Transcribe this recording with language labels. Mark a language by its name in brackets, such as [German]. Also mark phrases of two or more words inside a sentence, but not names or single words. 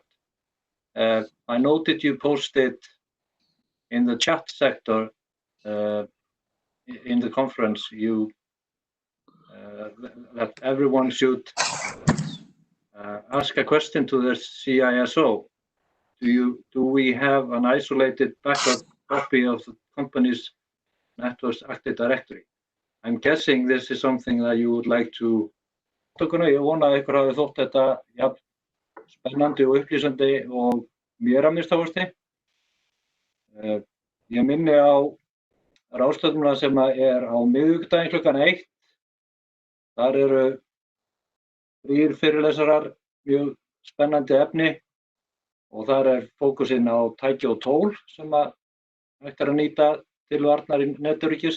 [English] I noted you posted in the chat sector in the conference that everyone should ask a question to the CISO. Do we have an isolated backup copy of the company's Networks Active Directory? I'm guessing this is something that you would like to. [Icelandic] Ég vona að ykkur hafi þótt þetta spennandi og upplýsandi og mér að minnsta kosti. Ég minni á ráðstefnuna sem á miðvikudaginn klukkan 1. Þar eru 3 fyrirlesarar, mjög spennandi efni og þar fókusinn á tæki og tól sem hægt að nýta til varnar í netöryggis.